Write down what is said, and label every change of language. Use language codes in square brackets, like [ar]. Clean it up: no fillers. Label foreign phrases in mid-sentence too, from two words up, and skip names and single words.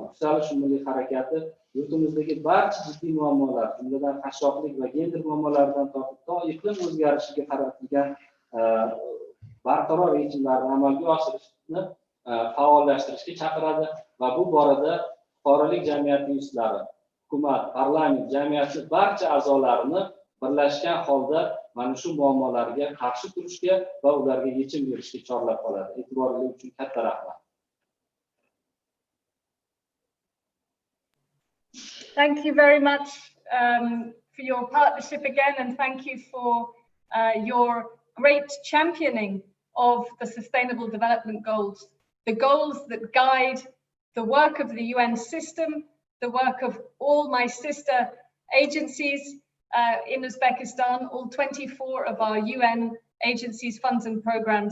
[uz] Yuksalish milliy harakati yurtimizdagi barcha jiddiy muammolar, jumladan qashshoqlik va gender muammolaridan tortib to iqlim o'zgarishiga qaratilgan barqaror yechimlarni amalga oshirishni faollashtirishga chaqiradi va bu borada fuqarolik jamiyati yuzitlari, hukumat, parlament, jamiyatning barcha a'zolarini birlashgan holda mana shu muammolarga qarshi turishga va ularga yechim berishga chorlab qoladi. E'tiboringiz uchun katta rahmat. [en] Thank you very much for your partnership again, and thank you for your great championing of the Sustainable Development Goals, the goals that guide the work of the UN system, the work of all my sister agencies in Uzbekistan, all 24 of our UN agencies, funds and programs.